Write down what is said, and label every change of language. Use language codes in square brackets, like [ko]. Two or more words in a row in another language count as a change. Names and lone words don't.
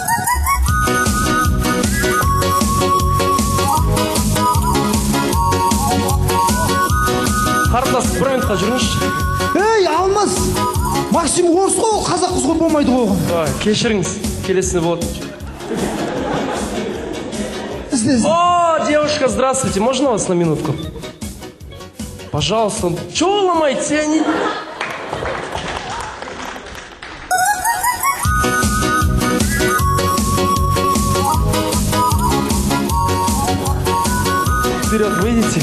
[kk] Қарындас, бір минутқа жүріңізші. Ей, Алмаз! Максим орыс қой, ол қазақ қыз ғой, болмайды ғой оған. Кешіріңіз, келесіне болады. Ізде. [ru] О, девушка, здравствуйте, можно вас на минутку? Пожалуйста. Чего вы ломаете? Я не... Вперед, выйдите.